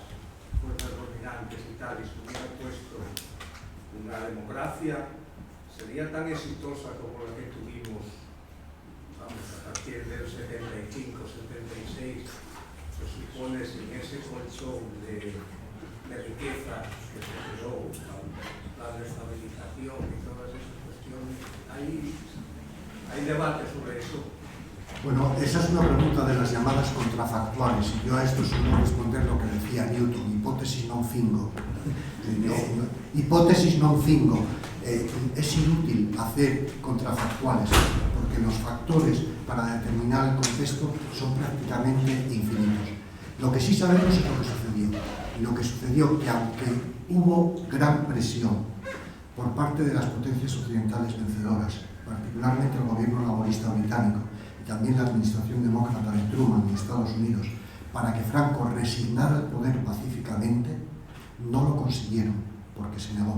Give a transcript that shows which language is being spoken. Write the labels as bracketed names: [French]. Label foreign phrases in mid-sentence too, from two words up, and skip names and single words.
[Spanish] fuerzas dominantes y tal, y se hubiera puesto una democracia, sería tan exitosa como la que tuvimos, vamos, a partir del 75, 76, se supone, sin ese colchón de riqueza que se creó, la estabilización y todas esas cuestiones. ¿Hay debate sobre eso? Bueno, esa es una pregunta de las llamadas contrafactuales, y yo a esto suelo responder lo que decía Newton, [Latin] hipótesis non fingo. Hipótesis non fingo. [Spanish] Es inútil hacer contrafactuales, porque los factores para determinar el contexto son prácticamente infinitos. Lo que sí sabemos es lo que sucedió. Y lo que sucedió, que aunque hubo gran presión por parte de las potencias occidentales vencedoras, particularmente el gobierno laborista británico, también la administración demócrata de Truman en Estados Unidos, para que Franco resignara el poder pacíficamente, no lo consiguieron, porque se negó.